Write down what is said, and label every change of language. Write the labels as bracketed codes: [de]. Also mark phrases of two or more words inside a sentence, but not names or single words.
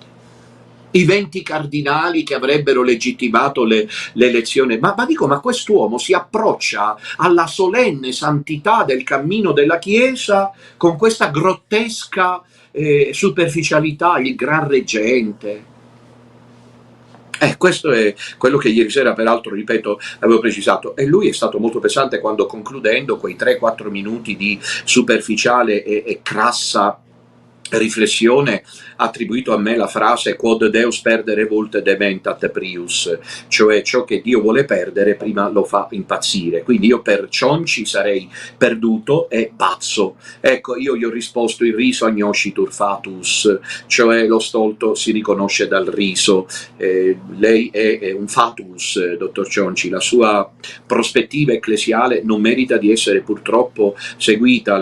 [it] I 20 cardinali che avrebbero legittimato l'elezione, ma dico, ma quest'uomo si approccia alla solenne santità del cammino della Chiesa con questa grottesca superficialità, il gran reggente. Questo è quello che ieri sera, peraltro, ripeto, avevo precisato, e lui è stato molto pesante quando, concludendo quei 3-4 minuti di superficiale e crassa riflessione, ha attribuito a me la frase [la] quod Deus perdere vult dementat prius, [it] cioè ciò che Dio vuole perdere prima lo fa impazzire. Quindi io per Cionci sarei perduto e pazzo. Ecco, io gli ho risposto: il [la] riso agnoscitur fatus, [it] cioè lo stolto si riconosce dal riso. Lei è un fatus, dottor Cionci, la sua prospettiva ecclesiale non merita di essere purtroppo seguita.